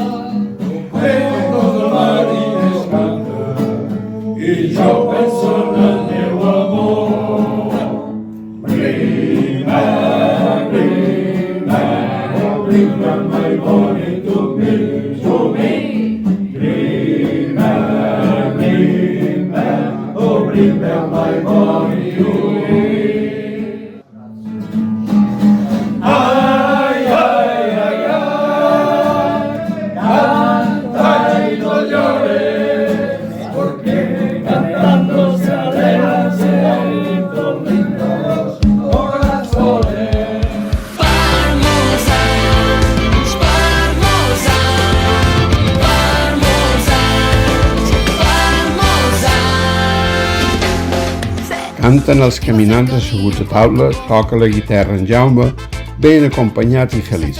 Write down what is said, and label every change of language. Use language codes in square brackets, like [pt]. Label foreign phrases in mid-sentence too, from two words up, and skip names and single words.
[ca] Contents tots els mariners canten, i jo penso en el meu amor. [en] Bring back, oh bring back my money to me. Bring back, oh bring back my money to me. [es] Ay, ay, ay, ay, canta y no llores, porque cantando se alejan los corazones. [ca] Per molts anys, per molts anys, per molts anys, per molts anys. Canten els caminants asseguts a taula, toca la guitarra en Jaume, ben acompanyat i feliç.